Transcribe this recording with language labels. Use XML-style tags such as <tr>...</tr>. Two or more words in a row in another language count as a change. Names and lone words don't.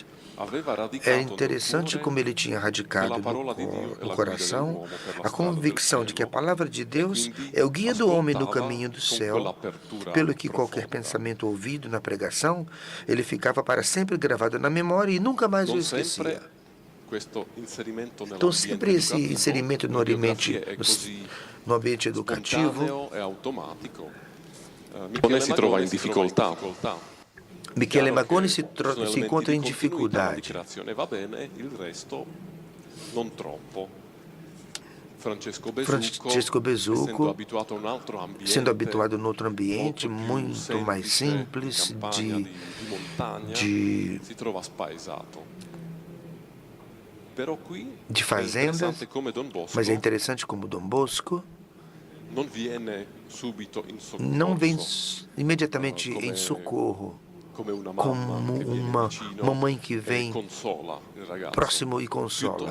<pt>É interessante como ele tinha radicado no coração a convicção de que a palavra de Deus é o guia do homem no caminho do céu, pelo que qualquer pensamento ouvido na pregação, ele ficava para sempre gravado na memória e nunca mais o esquecia. Então, sempre esse inserimento no ambiente educativo.</pt> <it>Magone si trova in difficoltà.</it> <pt>Michele Magone se encontra em dificuldade. Francesco Besucco, sendo habituado a um outro ambiente, muito mais simples, de fazendas, mas é interessante como Dom Bosco não vem imediatamente em socorro, como uma mamãe que vem próximo e consola.</pt>